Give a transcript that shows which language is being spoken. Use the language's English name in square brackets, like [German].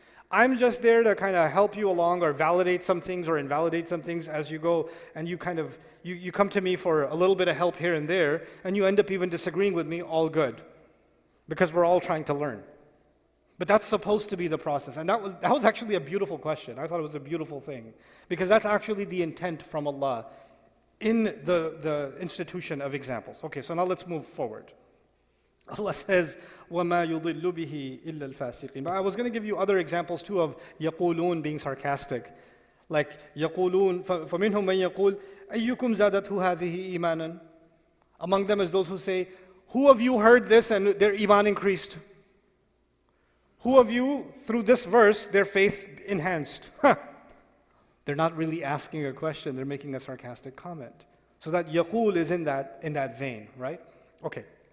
[English] I'm just there to kind of help you along or validate some things or invalidate some things as you go, and you come to me for a little bit of help here and there, and you end up even disagreeing with me, all good. Because we're all trying to learn. But that's supposed to be the process. And that was actually a beautiful question. I thought it was a beautiful thing. Because that's actually the intent from Allah in the institution of examples. Okay, so now let's move forward. Allah says, [Arabic] وَمَا يُضِلُّ بِهِ إِلَّا الْفَاسِقِينَ. [English] But I was going to give you other examples too of يَقُولُون being sarcastic. Like [Arabic] يَقُولُون فَمِنْهُمْ مَنْ يَقُول أَيُّكُمْ زَادَتْهُ هَذِهِ إِيمَانًا. [English] Among them is those who say, who of you heard this and their iman increased? Who of you, through this verse, their faith enhanced? They're not really asking a question, they're making a sarcastic comment. So that يَقُول is in that vein, right? Okay.